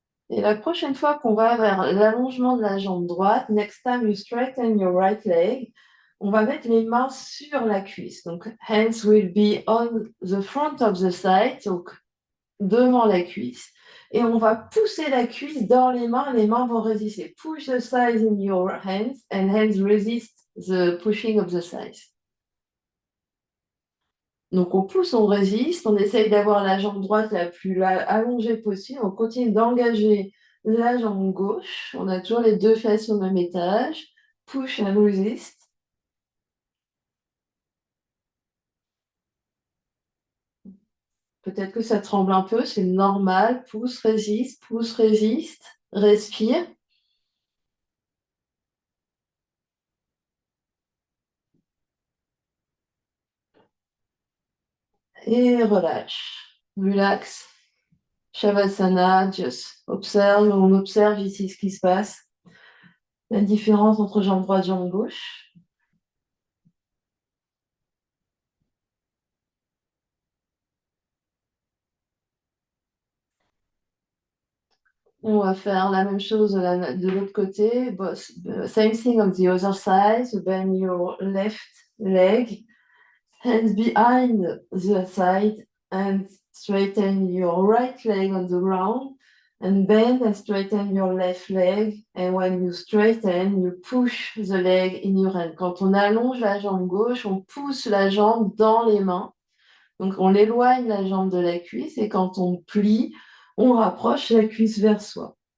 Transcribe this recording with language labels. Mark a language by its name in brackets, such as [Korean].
[French] Et la prochaine fois qu'on va vers l'allongement de la jambe droite, [English] next time you straighten your right leg, [French] on va mettre les mains sur la cuisse. [English] Donc, hands will be on the front of the thigh, [French] donc devant la cuisse. Et on va pousser la cuisse dans les mains vont résister. [English] Push the thighs in your hands and hands resist the pushing of the thighs. [French] Donc on pousse, on résiste, on essaye d'avoir la jambe droite la plus allongée possible, on continue d'engager la jambe gauche, on a toujours les deux fesses au même étage, [English] push and resist. [French] Peut-être que ça tremble un peu, c'est normal, pousse, résiste, respire. Et relâche, relax, Shavasana, [English] just observe, [French] on observe ici ce qui se passe, la différence entre jambe droite et jambe gauche. On va faire la même chose de l'autre côté. [English] Same thing on the other side. Bend your left leg, hands behind the side, and straighten your right leg on the ground. And bend and straighten your left leg. And when you straighten, you push the leg in your hand. [French] Quand on allonge la jambe gauche, on pousse la jambe dans les mains. Donc on éloigne la jambe de la cuisse et quand on plie, on rapproche la cuisse vers soi.